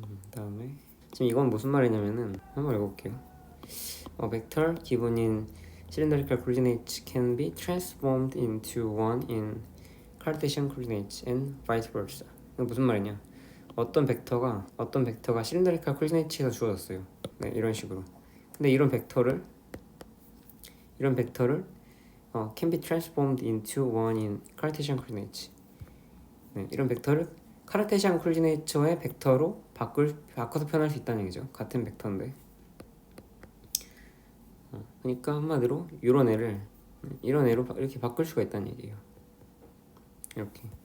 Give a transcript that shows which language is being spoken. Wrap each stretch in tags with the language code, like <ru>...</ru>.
<ko>다음에 지금 이건 무슨 말이냐면은 한번 읽어볼게요.</ko> <en>vector given in cylindrical coordinates can be transformed into one in Cartesian coordinates and vice versa.</en> <ko>이거 무슨 말이냐? 어떤 벡터가 실린더리칼 코디네이트에서 주어졌어요. 네, 이런 식으로. 근데 이런 벡터를</ko> <en>can be transformed into one in Cartesian coordinates.</en> <ko>네, 이런 벡터를 카르테시안 코디네이터의 벡터로 바꿔서 표현할 수 있다는 얘기죠. 같은 벡터인데. 그러니까 한마디로 이런 애를 이런 애로 이렇게 바꿀 수가 있다는 얘기예요. 이렇게.</ko>